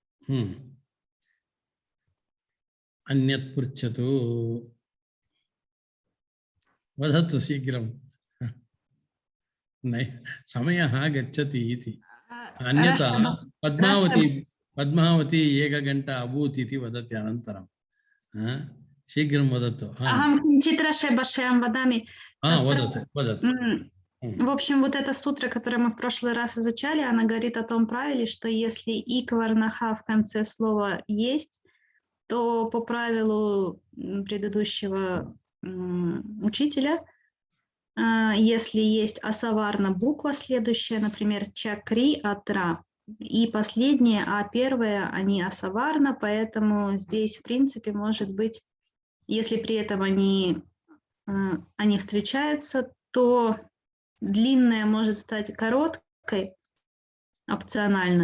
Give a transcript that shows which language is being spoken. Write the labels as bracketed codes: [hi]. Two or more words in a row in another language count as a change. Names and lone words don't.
[sa] अन्यत् पृच्छतु वदतु शीघ्रं समयः गच्छति इति अन्यथा पद्मावती एकघण्टा अभूत् इति वदति अनन्तरं शीघ्रं वदतु अहं किञ्चित् रसविषयं वदामि वदतु [ru] В общем, вот этот сутра, который мы в прошлый раз изучали, она говорит о том правиле, что если [sa] इक् वर्णाः [ru] в конце слова есть, то по правилу предыдущего учителя, если есть асаварна буква следующая, например, чакри, атра, и последняя, а первая, они асаварна, поэтому здесь, в принципе, может быть, если при этом они встречаются, то длинная может стать короткой, опционально.